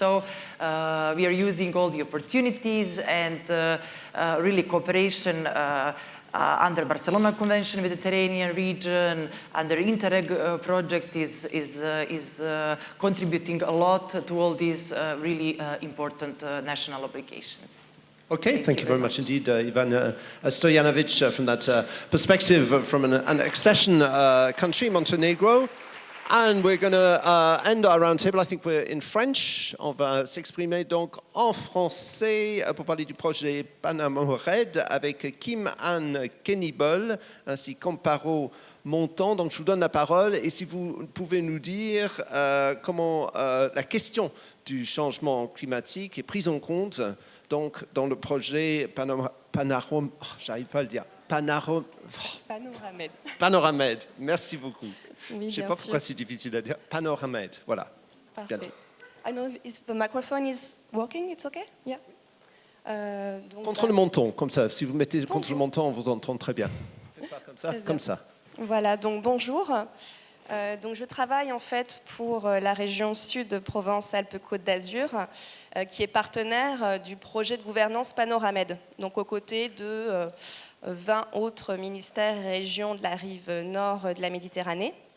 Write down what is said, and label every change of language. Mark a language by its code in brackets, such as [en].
[en] So we are using all the opportunities and really cooperation under Barcelona Convention, Mediterranean region, under Interreg project is contributing a lot to all these really important national obligations. Okay, thank you very much indeed, Ivana Stojanovic, from that perspective from an accession country, Montenegro. And we're going to end our roundtable. I think we're in French. [fr] On va s'exprimer donc en français pour parler du projet Panama Red avec Kim Ann Kennybol ainsi qu'Amparo Montant. Donc je vous donne la parole et si vous pouvez nous dire comment la question du changement climatique est prise en compte donc dans le projet j'arrive pas à le dire. Panoramed. Panoramed. Merci beaucoup. Oui, je ne sais pas pourquoi c'est difficile à dire. Panoramed, voilà. Parfait. [en] I don't know if the microphone is working, it's okay? Yeah. Donc, [fr] contre le menton, comme ça. Si vous mettez contre le menton, on vous entend très bien. Faites pas comme ça, comme ça. Voilà, donc bonjour. Donc je travaille en fait pour la région Sud Provence-Alpes-Côte d'Azur, qui est partenaire du projet de gouvernance Panoramed, donc aux côtés de 20 autres ministères et régions de la rive nord de la Méditerranée.